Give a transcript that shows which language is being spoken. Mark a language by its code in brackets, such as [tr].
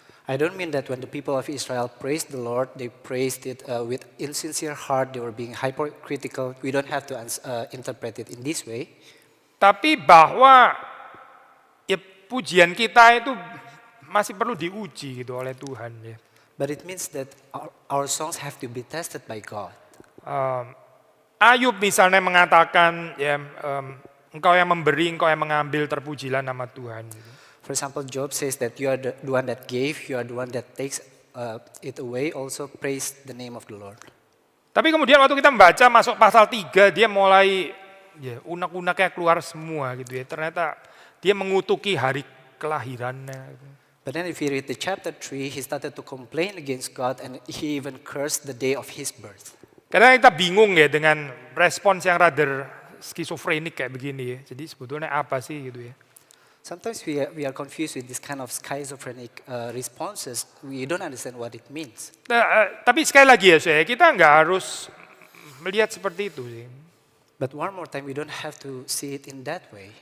[en] I don't mean that when the people of Israel praised the Lord, they praised it with insincere heart, they were being hypocritical. We don't have to interpret it in this way. [id] Tapi bahwa ya pujian kita itu masih perlu diuji gitu oleh Tuhan ya. [en] But it means that our songs have to be tested by God. [id] Ayub misalnya mengatakan ya engkau yang memberi, engkau yang mengambil, terpujilah nama Tuhan. [en] For For example, Job says that you are the one that gave, you are the one that takes it away. Also praise the name of the Lord. [id] Tapi kemudian waktu kita membaca masuk pasal 3, dia mulai ya unek-uneknya keluar semua gitu ya. Ternyata dia mengutuki hari kelahirannya. [en] But then if you read the chapter 3, he started to complain against God and he even cursed the day of his birth. [id] Karena kita bingung ya dengan respons yang rather skizofrenik kayak begini ya. Jadi sebetulnya apa sih gitu ya. [en] Sometimes we are confused with this kind of schizophrenic responses. We don't understand what it means. [id] Tapi sekali lagi ya saya, kita nggak harus melihat seperti itu sih. [en] But one more time, we don't have to see it in that way.